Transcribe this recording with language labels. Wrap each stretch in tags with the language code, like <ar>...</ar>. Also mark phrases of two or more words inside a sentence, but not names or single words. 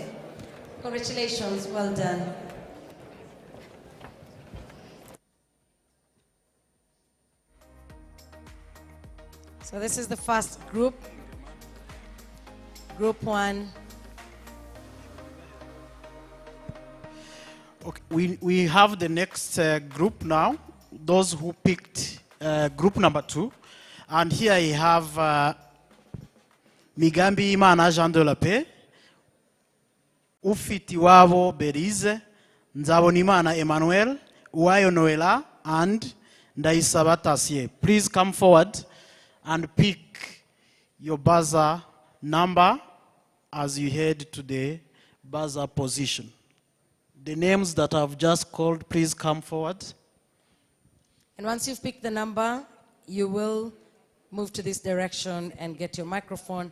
<en>Congratulations, well done. So this is the first group. Group 1. Okay, we have the next group now, those who picked group number 2. And here I have Migambi Imana Jean de la Paix, Ufitiwabo Berize, Nzabonimana Emmanuel, Uwayo Noela, and Ndaisaba Tassier. Please come forward and pick your buzzer number as you head to the buzzer position. The names that I've just called, please come forward. And once you've picked the number, you will move to this direction and get your microphone.</en>